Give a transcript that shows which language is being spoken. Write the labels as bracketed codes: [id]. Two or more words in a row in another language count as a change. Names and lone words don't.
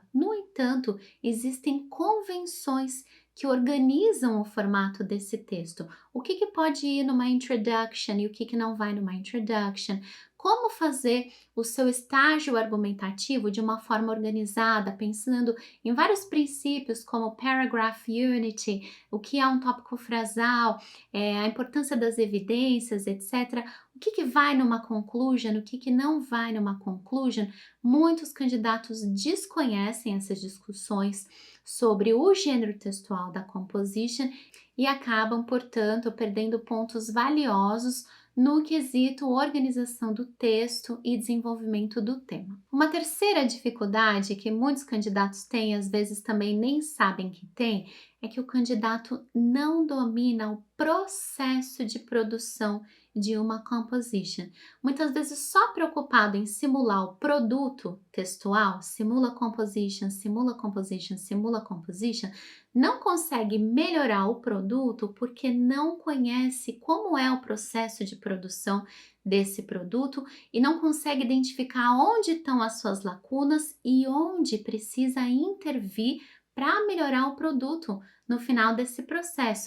[pt] No entanto, existem convenções que organizam o formato desse texto. O que pode ir numa introduction e o que não vai numa introduction? Como fazer o seu estágio argumentativo de uma forma organizada, pensando em vários princípios como [en] paragraph unity, [pt] o que é um tópico frasal, a importância das evidências, etc. O que vai numa conclusion, o que não vai numa conclusion? Muitos candidatos desconhecem essas discussões sobre o gênero textual da composition e acabam, portanto, perdendo pontos valiosos no quesito organização do texto e desenvolvimento do tema. Uma terceira dificuldade que muitos candidatos têm, às vezes também nem sabem que tem, é que o candidato não domina o processo de produção de uma composition. Muitas vezes só preocupado em simular o produto textual, simula composition, simula composition, simula composition, não consegue melhorar o produto porque não conhece como é o processo de produção desse produto e não consegue identificar onde estão as suas lacunas e onde precisa intervir para melhorar o produto no final desse processo.